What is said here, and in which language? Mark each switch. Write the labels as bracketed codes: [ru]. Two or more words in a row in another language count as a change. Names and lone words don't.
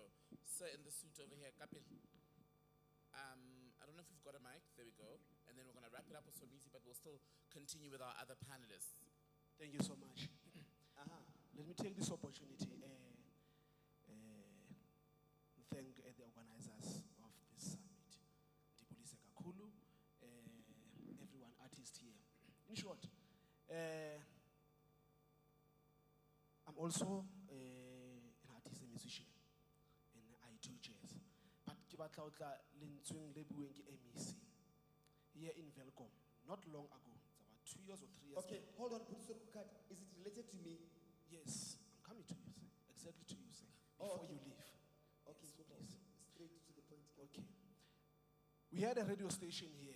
[en] Sir, in the suit over here, Kapil. I don't know if we've got a mic. There we go. And then we're going to wrap it up with Somizi, but we'll still continue with our other panelists. Thank you so much. Let me take this opportunity thank the organizers of this summit. [xh] Ndibulise kakhulu, [en] everyone, artist here. In short, I'm also an artist, a musician, and I do jazz. [st] But ke batla ho tla lentsweng le bueng ke MEC [en] here in Velkom, not long ago. It's about 2 years or 3 years. Okay, hold on, put some card. Is it related to me? Yes, I'm coming to you, sir. Exactly to you, sir. Oh, Before okay. you leave. Okay, Yes, so please. straight to the point. Okay. We had a radio station here.